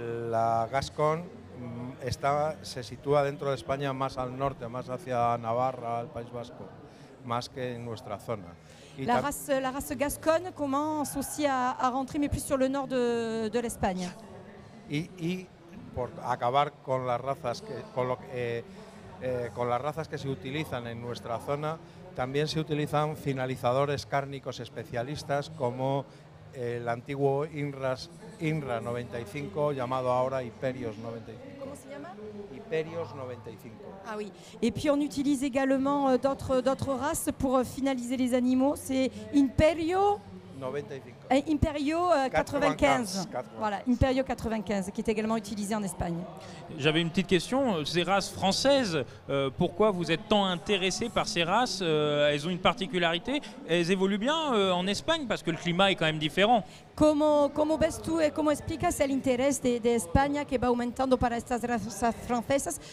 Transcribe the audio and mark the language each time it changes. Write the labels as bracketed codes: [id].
[es] La Gascon se sitúa dentro de España más al norte, más hacia Navarra, el País Vasco, más que en nuestra zona. [fr] La race Gasconne commence aussi à rentrer, mais plus sur le nord de l'Espagne. [es] Y por acabar con las razas con las razas que se utilizan en nuestra zona, también se utilizan finalizadores cárnicos especialistas como el antiguo INRA 95, llamado ahora Hyperios 95. [fr] Comment [es] se llama? Hyperios 95. [fr] Ah oui. Et puis on utilise également d'autres races pour finaliser les animaux. C'est Imperio 95. Imperio 95. Voilà, Imperio 95, qui est également utilisé en Espagne. J'avais une petite question. Ces races françaises, pourquoi vous êtes tant intéressé par ces races? Elles ont une particularité. Elles évoluent bien en Espagne parce que le climat est quand même différent. [es] ¿Cómo ves tú y cómo explicas el interés de España que va aumentando para estas razas francesas?